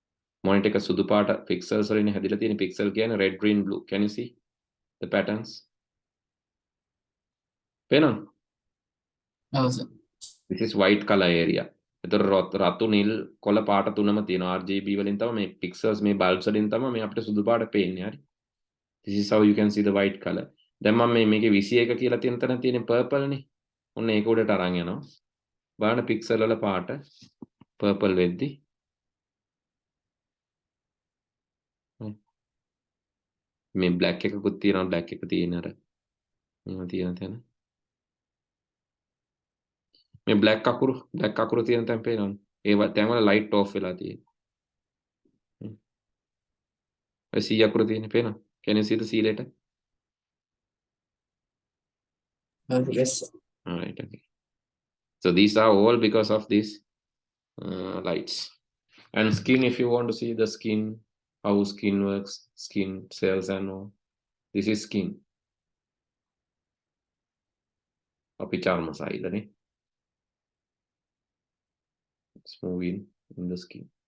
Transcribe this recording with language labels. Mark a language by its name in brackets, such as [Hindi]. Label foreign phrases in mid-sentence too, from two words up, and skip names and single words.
[Sinhala] එක සුදු පාට pixels වලින් හැදිලා තියෙන pixel කියන්නේ [English] red green blue can you see the patterns [Sinhala] පේනවද ඔව් සර් [English] this is white color area [Sinhala] එතකොට රතු නිල් කොළ පාට තුනම තියෙනවා RGB වලින් තමයි මේ pixels මේ bulbs වලින් තමයි මේ අපිට සුදු පාට පේන්නේ හරි [English] this is how you can see the white color [Sinhala] දැන් මම මේකේ 21 කියලා තියෙන තැන තියෙන purple නේ ඔන්න ඒක උඩට අරන් යනවා බලන්න pixel වල පාට purple වෙද්දි මේ black එකකුත් තියෙනවා black එක තියෙන අර මේව තියෙන තැන මේ black අකුරු තියෙන තැන පේනවද ඒව තැන් වල light off වෙලා තියෙනවා ඔය C අකුරු තියෙන පේනවද [English] can you see the C letter yes all right okay so these are all because of these lights and skin if you want to see the skin how skin works skin cells and all this is skin [Sinhala] අපි චර්ම සෛලනේ [English] it's moving in the skin